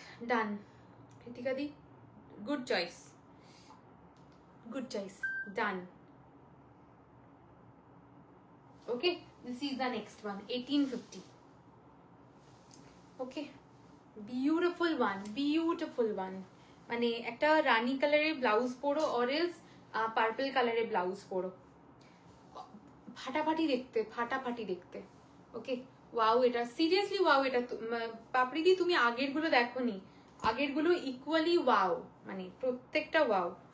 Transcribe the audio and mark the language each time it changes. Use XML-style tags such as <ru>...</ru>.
<en>Done Kritika দি, good choice, good choice, done. Okay, this is the next one, 1850. Okay, beautiful one, beautiful one.</en> <bn>মানে একটা রানী কালারের blouse পরো, or else purple কালারের blouse পরো, ফাটাফাটি দেখতে, ফাটাফাটি দেখতে। ওকে, ওয়াও, এটা সিরিয়াসলি ওয়াও। এটা পাপড়িদি তুমি আগের গুলো দেখোনি, আগের গুলো ইকুয়ালি ওয়াও, মানে প্রত্যেকটা ওয়াও।</bn>